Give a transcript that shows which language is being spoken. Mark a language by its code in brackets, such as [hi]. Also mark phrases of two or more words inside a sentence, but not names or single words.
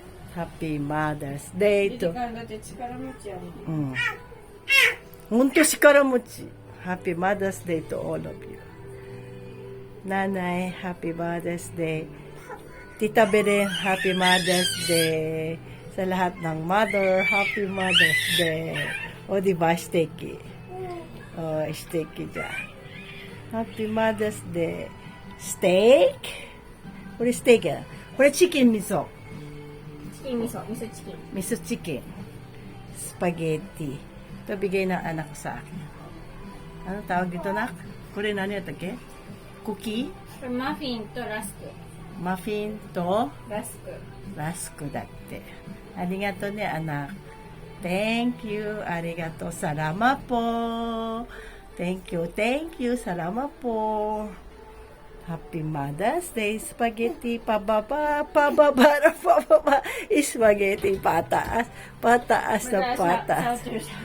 [en] Happy Mother's Day [ja] リリと。カだって力持ちやもん。うん。ほんと力持ち。 [en] Happy Mother's Day to all of you. Nanay, Happy Mother's Day. Tita Beren, Happy Mother's Day. [tl] Sa lahat ng mother, [en] Happy Mother's Day. [tl] O, diba, sticky? O, sticky dyan. [en] Happy Mother's Day. Steak? [ja] これステーキや。これチキン味噌。チキン味噌、味噌チキン。 [en] Miso chicken. Spaghetti. [tl] Ito bigay ng anak ko sa akin. Ano tawag dito, nak? [ja] これ何やったっけ? [en] Cookie? [ja] これマフィンとラスク。 Muffin to ラスク。 [tl] rasko dati. [ja] ありがとね, [tl] anak. [en] Thank you. [ja] Arigato. [tl] Salamat po. [en] Thank you. [tl] Salamat po. [en] Happy Mother's Day. Spaghetti pababa. [tl] Spaghetti pataas. Pataas na pataas.